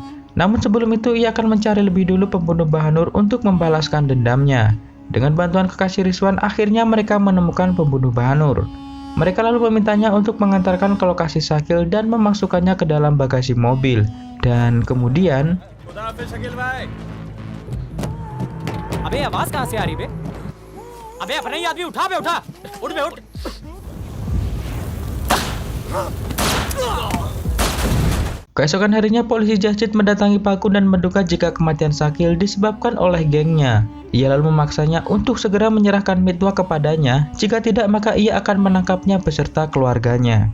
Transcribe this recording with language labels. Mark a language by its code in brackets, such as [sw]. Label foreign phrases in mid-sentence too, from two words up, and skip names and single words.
[id] Namun sebelum itu ia akan mencari lebih dulu pembunuh Bahanur untuk membalaskan dendamnya. Dengan bantuan kekasih Rizwan, akhirnya mereka menemukan pembunuh Bahanur. Mereka lalu memintanya untuk mengantarkan ke lokasi Shakil dan memasukkannya ke dalam bagasi mobil. Dan kemudian, [hi] खुदा हाफिज शकील भाई। अबे आवाज कहाँ से आ रही बे? अबे अपना ही आदमी उठा बे उठा। उठ बे उठ। [id] keesokan harinya polisi Jahjit mendatangi Pagun dan menduga jika kematian Shakil disebabkan oleh gengnya. Ia lalu memaksanya untuk segera menyerahkan Mitwa kepadanya, jika tidak maka ia akan menangkapnya beserta keluarganya.